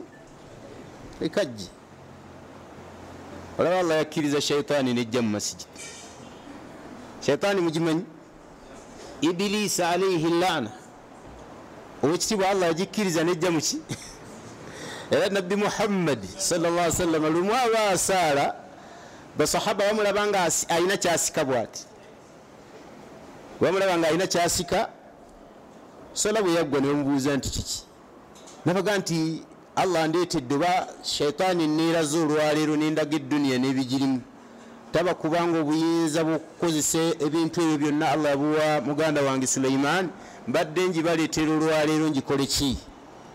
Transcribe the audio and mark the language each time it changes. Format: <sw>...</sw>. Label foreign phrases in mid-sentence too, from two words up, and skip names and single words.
<lg>ekajje. olaba Allah yakkiriza shaitaani nejja mu masijidi. shaitaani mugimanyi? ibilisa</lg> <ar>alaihi laana,</ar> <lg>owekitiibwa Allah yagikkiriza nejja muki? era nabbi Muhammad</lg> <ar>sallallahu alaihi wasallam</ar> <lg>lumu aba asaala basahaba bamulaba nga alina kyasika bwati, bamulaba nga alina kyasika sola bwe yaggwa ne bamubuuza nti kiki? nabaga nti Allah ndeetedde oba shaitaani neeraza olwaleero nendaga edduniya n'ebigirimu, taba kubanga obuyinza bw'okukozesa ebintu ebyo byonna Allah yabuwa muganda wange Sulaiman, mbadde njibaleetera olwaleero njikole ki?</lg>